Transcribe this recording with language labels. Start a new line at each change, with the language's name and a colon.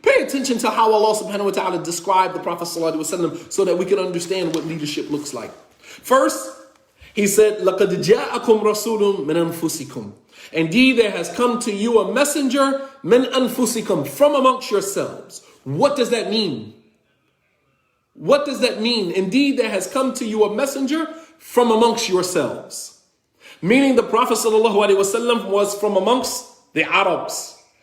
English: Pay attention to how Allah subhanahu wa ta'ala described the Prophet sallallahu alaihi wasallam so that we can understand what leadership looks like. First, he said,
Arabic: لَقَدْ جَاءَكُمْ رَسُولٌ مِّنْ أَنفُسِكُمْ.
English: Indeed, there has come to you a messenger,
Arabic: مِّنْ أَنفُسِكُمْ,
English: from amongst yourselves. What does that mean? What does that mean? Indeed, there has come to you a messenger from amongst yourselves. Meaning the Prophet ﷺ was from amongst the Arabs.